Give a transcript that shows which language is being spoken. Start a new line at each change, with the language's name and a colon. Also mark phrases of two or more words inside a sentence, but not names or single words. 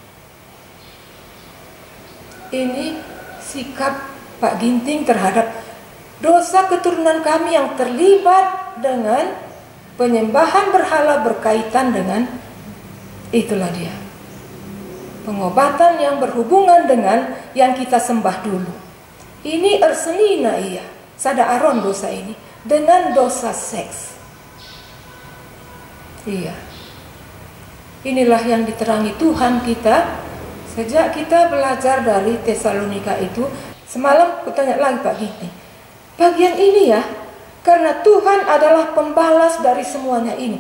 Indonesian: Ini sikap Pak Ginting terhadap dosa keturunan kami yang terlibat dengan penyembahan berhala berkaitan dengan itulah dia. Pengobatan yang berhubungan dengan yang kita sembah dulu. Ini
Batak Karo: ersenina iya, sada aron
Indonesian: dosa ini dengan dosa seks. Iya. Inilah yang diterangi Tuhan kita sejak kita belajar dari Tesalonika itu. Semalam aku tanya lagi Pak Ginting, bagian ini ya, karena Tuhan adalah pembalas dari semuanya ini.